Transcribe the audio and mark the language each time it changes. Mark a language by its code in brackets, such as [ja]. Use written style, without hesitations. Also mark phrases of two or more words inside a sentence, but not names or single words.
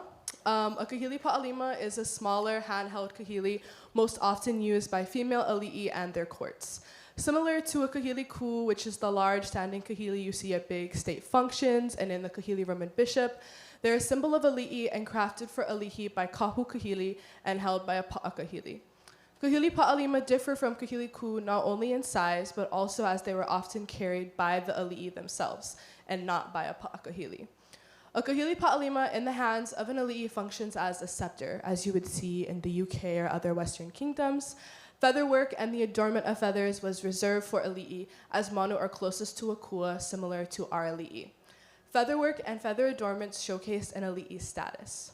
[en] A [haw] Kahili Pa'alima [en] is a smaller handheld kahili, most often used by female ali'i and their courts. Similar to a [haw] kahili ku, [en] which is the large standing kahili you see at big state functions and in the Kahili Roman Bishop, they're a symbol of ali'i and crafted for ali'i by [haw] kahu kahili [en] and held by a [haw] pa'a kahili. Kahili Pa'alima [en] differ from [haw] kahili ku [en] not only in size, but also as they were often carried by the ali'i themselves and not by a [haw] pa'a kahili. [en] A [haw] Kahili Pa'alima [en] in the hands of an ali'i functions as a scepter, as you would see in the UK or other Western kingdoms. Featherwork and the adornment of feathers was reserved for ali'i, as manu are closest to a kua, similar to our ali'i. Featherwork and feather adornments showcased an ali'i status.